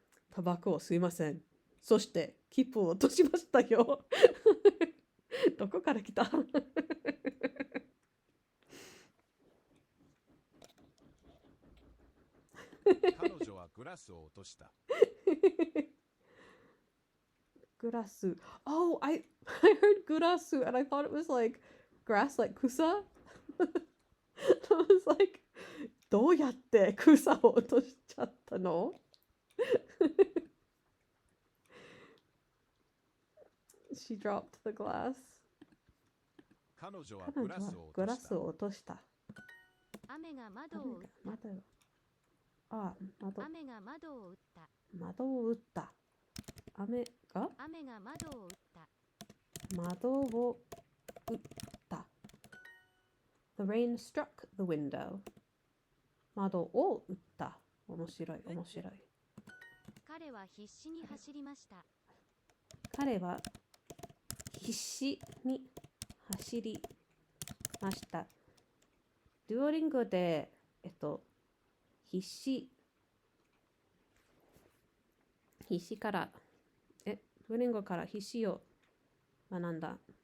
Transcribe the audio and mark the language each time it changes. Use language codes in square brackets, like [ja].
[ja] タバコをすいません。そして切符を落としましたよ。どこから来た？彼女はグラスを落とした。グラス。 [en] Oh, I heard グラス and I thought it was like grass, like 草。 I was like, [ja] どうやって草を落としちゃったの？ [en] She dropped the glass. [ja] 彼女は彼女はグラスを落とした。雨が窓を打った。雨が窓を打った。窓を打った。雨が窓を打った。窓を打った。 [en] The rain struck the window. [ja] 窓を打った。面白い。彼は必死に走りました。彼は必死に走りました。 Duolingo で、必死から、Duolingo から必死を学んだ。